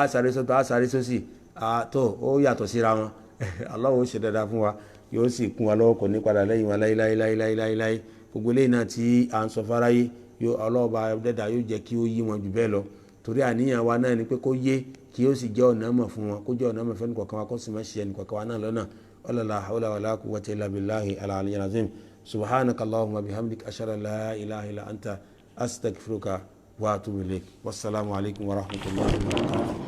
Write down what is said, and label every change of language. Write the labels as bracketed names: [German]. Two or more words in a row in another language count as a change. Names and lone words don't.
[Yoruba] sáré sọ́tọ̀ á sáré sósì tó ó yàtọ̀ síra wọn Allah ó ṣe dáadáa fún wa yóò sì kún wa lọ́wọ́ kò ní padà lẹ́yìn wa láíláíláíláíláí gbogbo eléyìí náà tí à ń sọ fáráyé ọlọ́ọ̀bá dẹ́dà yóò jẹ́ kí ó yí wọn jù bẹ́ẹ̀ lọ torí àníyàn wa náà ni pé kó yé kí ó sì jẹ́ ọ̀nà mọ̀ fún wọn kó jẹ́ ọ̀nà mọ̀ fẹ́ nìkọ̀ọ̀kan wa kó sì má ṣe ẹnìkọ̀ọ̀kan wa náà lọ́nà [Arabic] لا حول ولا قوة إلا بالله العلي العظيم سبحانك اللهم وبحمدك أشهد أن لا إله إلا أنت أستغفرك وأتوب إليك والسلام عليكم ورحمة الله وبركاته.